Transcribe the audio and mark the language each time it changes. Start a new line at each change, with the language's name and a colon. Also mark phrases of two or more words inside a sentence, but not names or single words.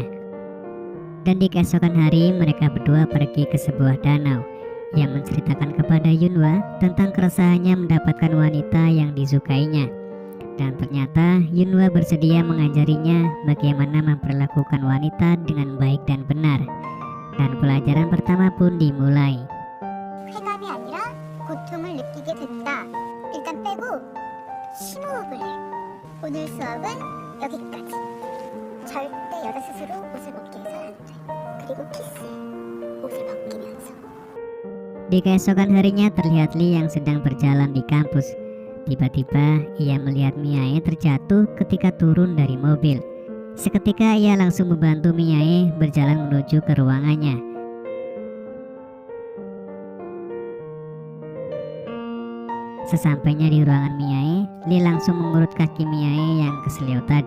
Indonesian: Dan di keesokan hari mereka berdua pergi ke sebuah danau Ia menceritakan kepada Yunhwa tentang keresahannya mendapatkan wanita yang disukainya. Dan ternyata Yunhwa bersedia mengajarinya bagaimana memperlakukan wanita dengan baik dan benar. Dan pelajaran pertama pun dimulai.
Korean: 쾌감이 아니라 고통을 느끼게 된다. 일단 빼고 심호흡을 해. 오늘 수업은 여기까지. 절대 여자 스스로 옷을 벗게 해서는 안 돼. 그리고 키스해. 옷을 벗기면서.
Indonesian: Di keesokan harinya terlihat Lee yang sedang berjalan di kampus. Tiba-tiba ia melihat Miae terjatuh ketika turun dari mobil. Seketika ia langsung membantu Miae berjalan menuju ke ruangannya. Sesampainya di ruangan Miae, Lee langsung mengurut kaki Miae yang keselio tadi.